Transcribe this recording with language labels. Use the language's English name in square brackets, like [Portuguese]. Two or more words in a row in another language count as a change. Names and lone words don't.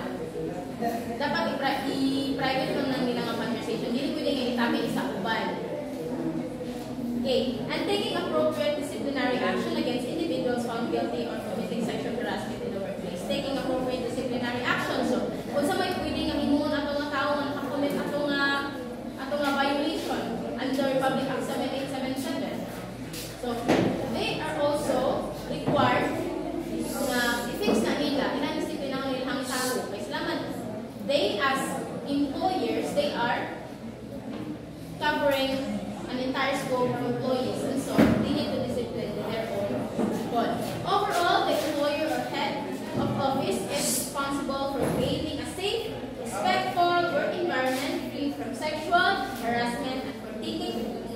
[Filipino] Dapat i-private lang nila ang conversation. [Cebuano] Dili pwede nga itabi sa uban. [English] Okay, and taking appropriate disciplinary action against individuals found guilty or committing sexual harassment in the workplace. Taking appropriate disciplinary action. So, [Cebuano] kung sa may pwede nga himuon ato nga tao nga nakakommit ato nga violation under Public Act 7877. [English] So, they are also required [Cebuano] na i-fix na nila ilang disiplinang nilang tao. [Filipino] Kaya salamat, [English] they as employers, they are covering an entire scope of employees, and so they need to discipline their own people. Overall, the employer or head of office is responsible for creating a safe, respectful work environment free from sexual harassment and for taking